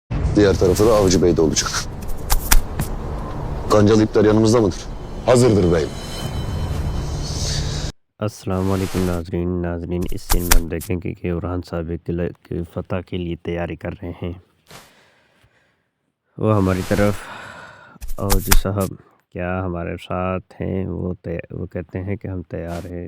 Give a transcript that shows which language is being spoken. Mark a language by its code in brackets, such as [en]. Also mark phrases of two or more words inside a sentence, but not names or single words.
[tr] Diğer tarafı da Avcı Bey'de olacak. Kancalı ipler yanımızda mıdır? Hazırdır beyim. [ur] السلام علیکم ناظرین اس سین میں ہم دیکھیں گے کہ اورہان صاحب ایک قلعے کی فتح کے لیے تیاری کر رہے ہیں. وہ ہماری طرف اور جی صاحب کیا ہمارے ساتھ ہیں، وہ کہتے ہیں کہ ہم تیار ہیں.